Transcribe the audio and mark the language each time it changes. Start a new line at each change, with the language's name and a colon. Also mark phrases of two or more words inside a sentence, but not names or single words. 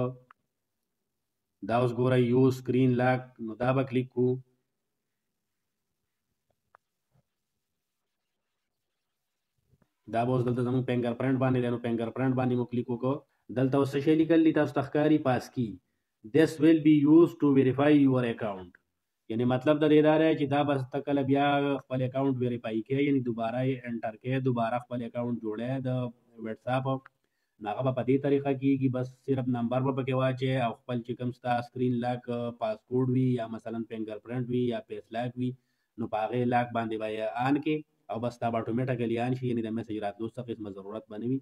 Pashto: دا اوس ګورئ
English: use screen lock,
Pashto: نو دا به کلیک کو. دا به اوس دلته زموږ فنګر پرنټ باندې دی، نو فنګر پرنټ باندې مو کلیک وکړو. دلته اوس څه شی لیکل دي تاسو ته ښکاري؟ پاسکي.
English: this will be used to verify your account.
Pashto: یعنی مطلب د دې دا دی چې دا به ته کله بیا خپل
English: account verify
Pashto: کړې، یعنی دوباره یې انټر کړې، دوباره خپل اکاونټ جوړې د واتس اپ، نو هغه به په دې طریقه کېږي. بس صرف نمبر به پکې واچې او خپل چې کوم ستا
English: screen lock passcode
Pashto: وي یا مثلا فنګر پرنټ وي یا
English: face lock
Pashto: وي، نو په هغې لاک باندې به یې آن کې او بس دا به اټومیټیکلی آن شي، یعنې د میسج راتلو څه قسمه ضرورت به نه وي.